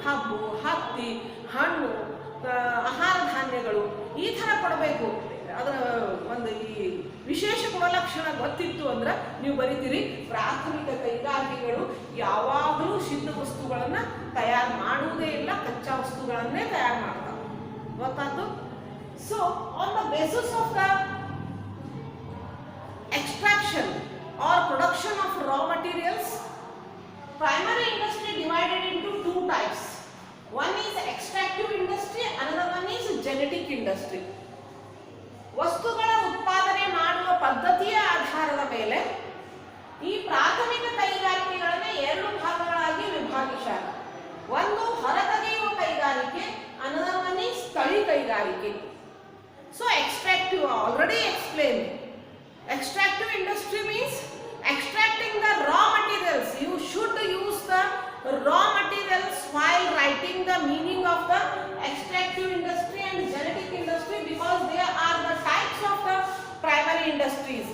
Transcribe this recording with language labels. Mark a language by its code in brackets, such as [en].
[kn] ಕಬ್ಬು, ಹತ್ತಿ, ಹಣ್ಣು, ಆಹಾರ ಧಾನ್ಯಗಳು ಈ ಥರ ಕೊಡಬೇಕು. ಅದರ ಒಂದು ಈ ವಿಶೇಷ ಗುಣಲಕ್ಷಣ ಗೊತ್ತಿತ್ತು ಅಂದ್ರೆ ನೀವು ಬರೀತೀರಿ ಪ್ರಾಥಮಿಕ ಕೈಗಾರಿಕೆಗಳು ಯಾವಾಗಲೂ ಸಿದ್ಧ ವಸ್ತುಗಳನ್ನು ತಯಾರು ಮಾಡುವುದೇ ಇಲ್ಲ, ಕಚ್ಚಾ ವಸ್ತುಗಳನ್ನೇ ತಯಾರು ಮಾಡ್ತಾರೆ. ಗೊತ್ತಾಯ್ತು? [en] So on the basis of the extraction or production of raw materials, primary industry divided into two types. One is extractive industry, another one is genetic industry. [kn] ವಸ್ತುಗಳ ಉತ್ಪಾದನೆ ಮಾಡುವ ಪದ್ಧತಿಯ ಆಧಾರದ ಮೇಲೆ ಈ ಪ್ರಾಥಮಿಕ ಕೈಗಾರಿಕೆಗಳನ್ನು ಎರಡು ಭಾಗಗಳಾಗಿ ವಿಭಾಗಿಸಾರ. ಒಂದು ಹೊರತೆಗೆಯುವ ಕೈಗಾರಿಕೆ, [en] another one is [kn] ಸ್ಥಳೀಯ ಕೈಗಾರಿಕೆ. [en] So extractive, already explained. Extractive industry means extracting the raw materials. You should use the raw materials while writing the meaning of the extractive industry and genetic industry, because they are the types of the primary industries.